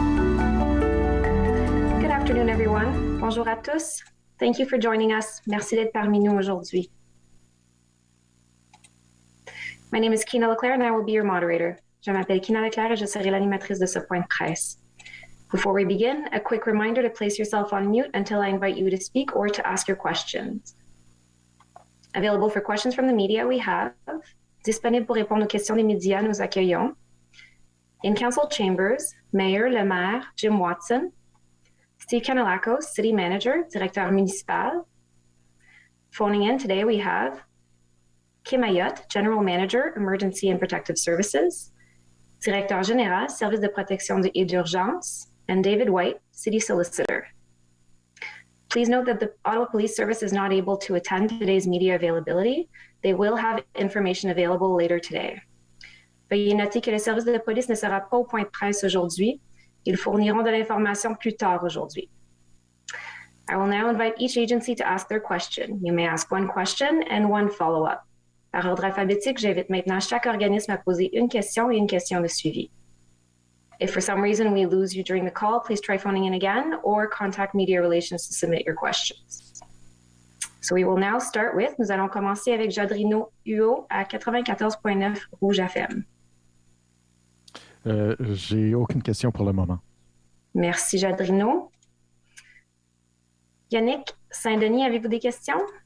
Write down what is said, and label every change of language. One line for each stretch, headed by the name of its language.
English: Good afternoon, everyone.
French: Bonjour à tous.
English: Thank you for joining us.
French: Merci d'être parmi nous aujourd'hui.
English: My name is Kina Leclerc and I will be your moderator.
French: Je m'appelle Kina Leclerc et je serai l'animatrice de ce point de presse.
English: Before we begin, a quick reminder to place yourself on mute until I invite you to speak or to ask your questions. Available for questions from the media, we have
French: disponible pour répondre aux questions des médias, nous accueillons.
English: In council chambers, Mayor le Maire Jim Watson, Steve Canelacos, City Manager, Directeur Municipal. Phoning in today, we have Kim Ayotte, General Manager, Emergency and Protective Services, Directeur Général, Service de protection et d'urgence, and David White, City Solicitor. Please note that the Ottawa Police Service is not able to attend today's media availability. They will have information available later today.
French: Veuillez noter que le service de police ne sera pas au point de presse aujourd'hui. Ils fourniront de l'information plus tard aujourd'hui.
English: I will now invite each agency to ask their question. You may ask one question and one follow-up.
French: Par ordre alphabétique, j'invite maintenant chaque organisme à poser une question et une question de suivi.
English: If for some reason we lose you during the call, please try phoning in again or contact Media Relations to submit your questions. So we will now start with,
French: nous allons commencer avec
English: Jadrino Huot à 94.9 Rouge FM.
French: J'ai aucune question pour le moment. Merci, Jadrino. Yannick Saint-Denis, avez-vous des questions?